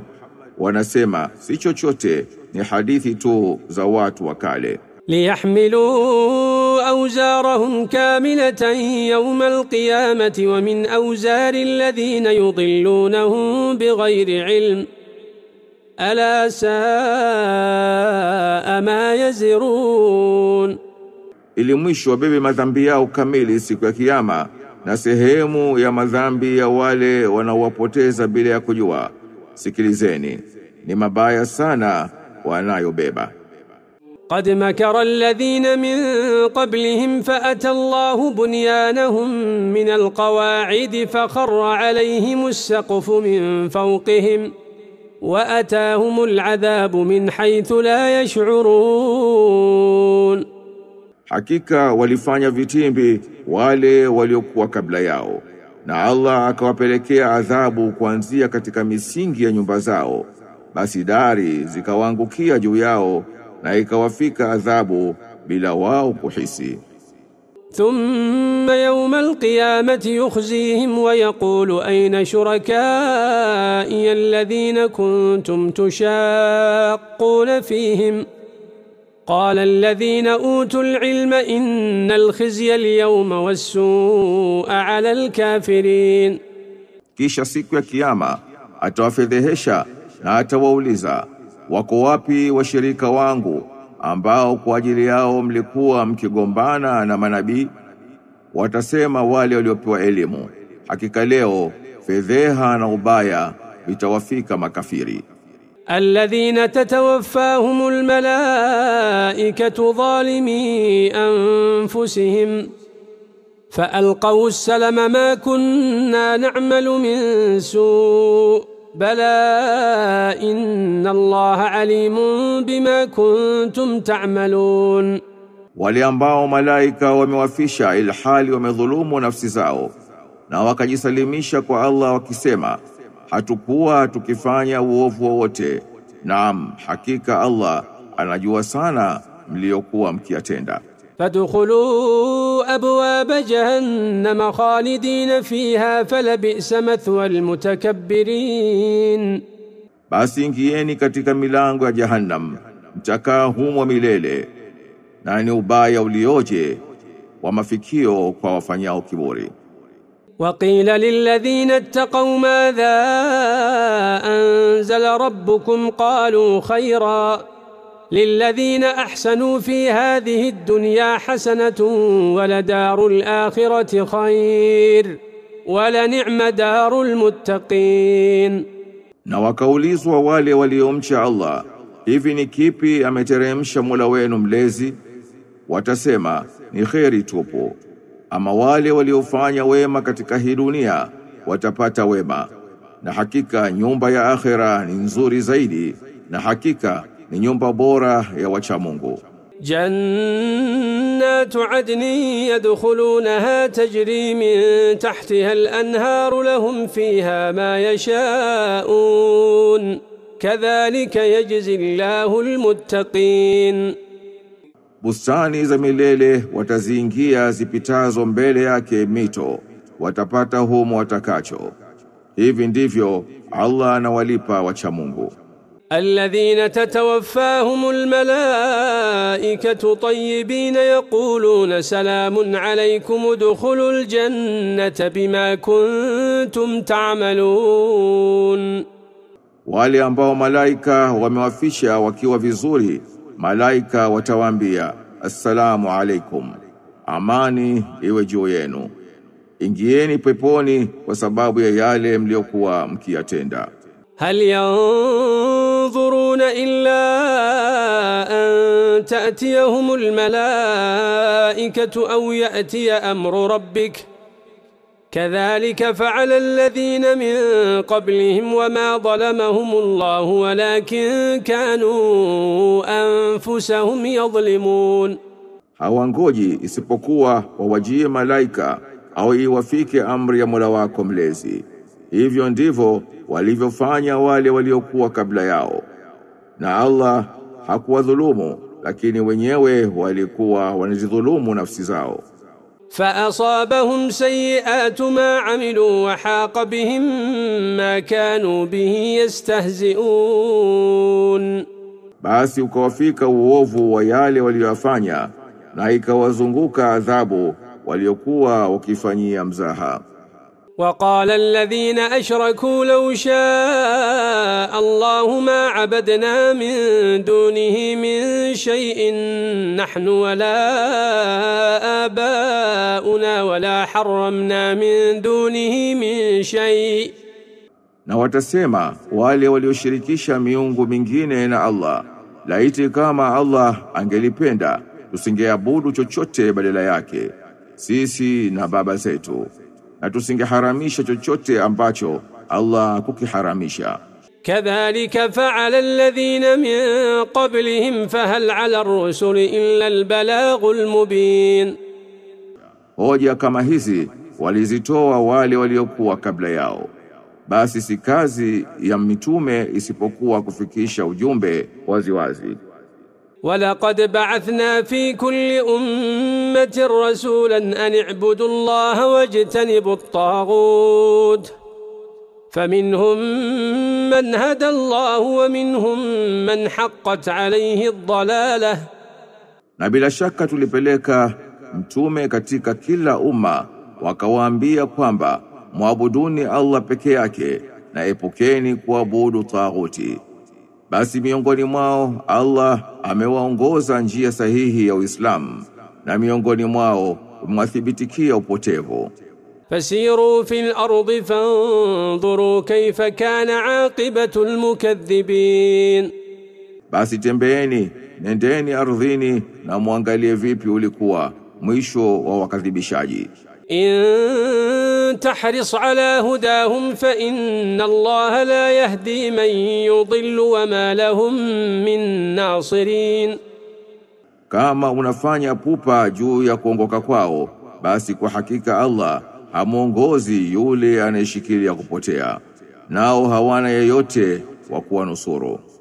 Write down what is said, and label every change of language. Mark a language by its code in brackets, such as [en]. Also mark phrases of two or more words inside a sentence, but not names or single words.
[sw] Wanasema si chochote, ni hadithi tu za watu wa kale. [ar] لِيَحْمِلُوا أَوْزَارَهُمْ كَامِلَةً يَوْمَ الْقِيَامَةِ وَمِنْ أَوْزَارِ الَّذِينَ يُضِلُّونَهُم بِغَيْرِ عِلْمٍ أَلَا سَاءَ مَا يَزِرُونَ. [sw] Ili mwisho wabebe madhambi yao kamili siku ya kiyama na sehemu ya madhambi ya wale wanaowapoteza bila ya kujua. Sikilizeni, ni mabaya sana wanayobeba. [ar] قد مكر الذين من قبلهم فأتى الله بنيانهم من القواعد فخر عليهم السقف من فوقهم وأتاهم العذاب من حيث لا يشعرون. [sw] Hakika walifanya vitimbi wale waliokuwa kabla yao, na Allah akawapelekea adhabu kuanzia katika misingi ya nyumba zao, basi dari zikawaangukia juu yao na ikawafika adhabu bila wao kuhisi. [ar] ثم يوم القيامة يخزيهم ويقول أين شركائي الذين كنتم تشاقون فيهم قال الذين أوتوا العلم إن الخزي اليوم والسوء على الكافرين. [sw] Kisha siku ya kiyama atawafedhehesha na atawauliza, wako wapi washirika wangu ambao kwa ajili yao mlikuwa mkigombana na manabii? Watasema wale waliopewa elimu, hakika leo fedheha na ubaya vitawafika makafiri. [ar] الذين تتوفاهم الملائكة ظالمي أنفسهم فألقوا السلم ما كنا نعمل من سوء بلى إن الله عليم بما كنتم تعملون. [sw] Wale ambao malaika wamewafisha ilhali wamedhulumu nafsi zao na wakajisalimisha kwa Allah wakisema, hatukuwa tukifanya uovu wowote. Naam, hakika Allah anajua sana mliokuwa mkiyatenda. [ar] فادخلوا أبواب جهنم خالدين فيها فلبئس مثوى المتكبرين. [sw] Basi ingieni katika milango ya Jahannam, mtakaa humo milele, na ni ubaya ulioje wa mafikio kwa wafanyao kiburi. [ar] وقيل للذين اتقوا ماذا أنزل ربكم قالوا خيرا للذين أحسنوا في هذه الدنيا حسنة ولدار الآخرة خير ولنعم دار المتقين. [sw] Na wakaulizwa wale waliomcha Allah, hivi ni kipi ameteremsha Mola wenu mlezi? Watasema, ni kheri tupu. Ama wale waliofanya wema katika hii dunia watapata wema, na hakika nyumba ya akhera ni nzuri zaidi, na hakika ni nyumba bora ya wacha Mungu. [ar] جنات عدن يدخلونها تجري من تحتها الأنهار لهم فيها ما يشاءون كذلك يجزي الله المتقين. [sw] Bustani za milele wataziingia zipitazo mbele yake mito, watapata humo watakacho. Hivi ndivyo Allah anawalipa wacha Mungu. [ar] الذين تتوفاهم الملائكة طيبين يقولون سلام عليكم ادخلوا الجنة بما كنتم تعملون. [sw] Wale ambao malaika wamewafisha wakiwa vizuri, malaika watawaambia, [ar] السلام عليكم, [sw] amani iwe juu yenu, ingieni peponi kwa sababu ya yale mliokuwa mkiyatenda. [ar] هل ينظرون إلا أن تأتيهم الملائكة أو يأتي أمر ربك كذلك فعل الذين من قبلهم وما ظلمهم الله ولكن كانوا أنفسهم يظلمون. [sw] Hawangoji isipokuwa wawajie malaika au iwafike amri ya Mola wako mlezi. Hivyo ndivyo walivyofanya wale waliokuwa kabla yao, na Allah hakuwadhulumu, lakini wenyewe walikuwa wanajidhulumu nafsi zao. [ar] فأصابهم سيئات ما عملوا وحاق بهم ما كانوا به يستهزئون. [sw] Basi ukawafika uovu wa yale waliyofanya, na ikawazunguka adhabu waliokuwa wakifanyia mzaha. [ar] وقال الذين أشركوا لو شاء الله ما عبدنا من دونه من شيء نحن ولا آباؤنا ولا حرمنا من دونه من شيء. [sw] Na watasema wale walioshirikisha miungu mingine na Allah, laiti kama Allah angelipenda tusingeabudu chochote badala yake, sisi na baba zetu, na tusingeharamisha chochote ambacho Allah kukiharamisha. [ar] كذلك فعل الذين من قبلهم فهل على الرسل إلا البلاغ المبين. [sw] Hoja kama hizi walizitoa wale waliokuwa kabla yao, basi si kazi ya mitume isipokuwa kufikisha ujumbe wazi wazi. [ar] ولقد بعثنا في كل أمة رسولا أن اعبدوا الله واجتنبوا الطاغوت فمنهم من هدى الله ومنهم من حقت عليه الضلالة. [sw] Na bila shaka tulipeleka mtume katika kila umma wakawaambia kwamba muabuduni Allah peke yake na epukeni kuabudu taghuti. Basi miongoni mwao Allah amewaongoza njia sahihi ya Uislamu na miongoni mwao umwathibitikia upotevu. [ar] فسيروا في الأرض فانظروا كيف كان عاقبة المكذبين. [sw] Basi tembeeni, nendeni ardhini na muangalie vipi ulikuwa mwisho wa wakadhibishaji. [ar] إن تحرص على هداهم فإن الله لا يهدي من يضل وما لهم من ناصرين. [sw] Kama unafanya pupa juu ya kuongoka kwao, basi kwa hakika Allah hamuongozi yule anayeshikilia kupotea, nao hawana yeyote wa kuwanusuru.